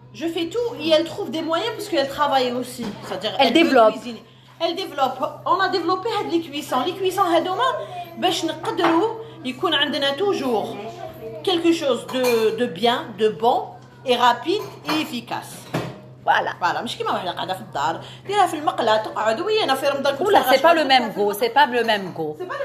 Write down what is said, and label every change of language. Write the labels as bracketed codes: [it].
[fr] Je fais tout et elle trouve des moyens parce qu'elle travaille aussi. C'est-à-dire elle développe. Elle développe. On a développé les cuissons. Les cuissons [ar] هذوما باش نقدروا يكون عندنا [fr] toujours quelque chose de bien, de bon et rapide et efficace. Voilà. [ar] مش كيما واحدة قاعدة في الدار ديرها في المقلة تقعد ويانا في رمضان كل [fr] لا c'est pas le même goût, c'est pas le même goût.